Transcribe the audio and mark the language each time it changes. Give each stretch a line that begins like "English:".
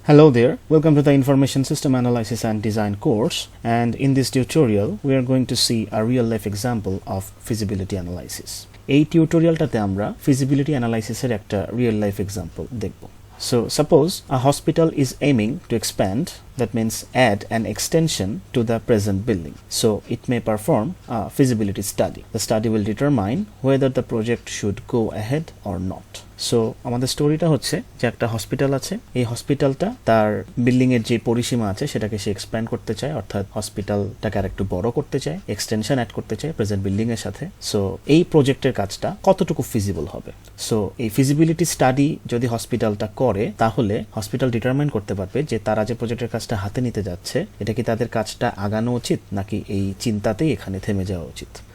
English: Hello there, welcome to the Information System Analysis and Design course, and in this tutorial we are going to see a real life example of feasibility analysis.
Bangla: এই টিউটোরিয়ালটাতে আমরা feasibility analysis এর একটা real life example দেখব.
English: So suppose a hospital is aiming to expand, that means add an extension to the present building. So it may perform a feasibility study. The study will determine whether the project should go ahead or not.
Bangla: So আমাদের স্টোরিটা হচ্ছে যে একটা hospital আছে, এই হসপিটালটা তার building এর যে পরিসীমা আছে সেটাকে সে এক্সপ্যান্ড করতে চায়, অর্থাৎ হসপিটালটাকে আর একটু বড় করতে চায়, এক্সটেনশন অ্যাড করতে চায় প্রেজেন্ট বিল্ডিং এর সাথে। সো এই প্রজেক্টের কাজটা কতটুকু ফিজিবল হবে। সো এই ফিজিবিলিটি স্টাডি যদি হসপিটালটা করে তাহলে হসপিটাল ডিটারমাইন করতে পারবে যে তারা যে প্রজেক্টের কাজটা হাতে নিতে যাচ্ছে এটা কি তাদের কাজটা আগানো উচিত নাকি এই চিন্তাতেই এখানে থেমে যাওয়া উচিত।